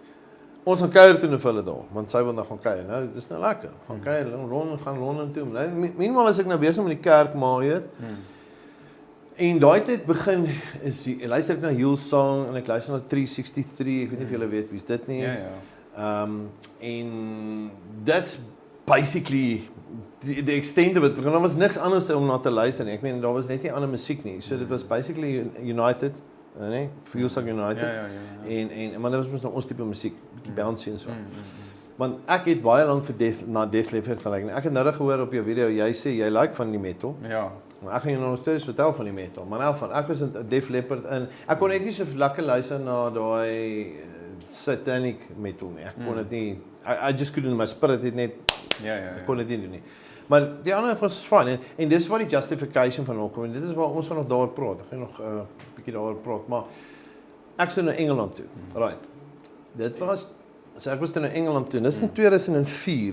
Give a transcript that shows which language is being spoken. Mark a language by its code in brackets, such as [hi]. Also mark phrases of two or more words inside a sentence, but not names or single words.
[af] Nou ons gaan kuier toe vir hulle daar, want sy wil nou gaan kuier. Nou, dis nou lekker. Gaan kuier, gaan Londen toe. Meanwhile is ek nou besig met die kerk, maar jy weet. En daai tyd begin luister ek na Hillsong en ek luister na 363, ek weet nie of julle weet wie's dit nie. [en] En that's basically die extent of it, [af] want daar was niks anders om na te luister nie. Ek meen daar was net nie ander musiek nie. So dit was basically United, nee, Hillsong United. En maar dit was mos nou ons tipe musiek, bietjie bouncy en so. Want ek het baie lank vir na Def Leppard geluister. Ek het nou gehoor op jou video, jy sê jy like van die metal. Ja. Maar ek gaan jou nog steeds vertel van die metal. Maar nou van ek was 'n Def Leppard in. Ek kon net nie so lekker luister na daai [en] satanic metal [af] nie. Ek kon dit nie. [en] I just couldn't, [af] my spirit het net ek kon dit nie doen nie. Maar die ander was fyn en dis waar die justification van hom kom. En dit is waar ons van nog daaroor praat. Ek gaan nog 'n bietjie daaroor praat, maar ek sou na Engeland toe. Right. Dit was so ek was toe na Engeland toe. Dis in 2004.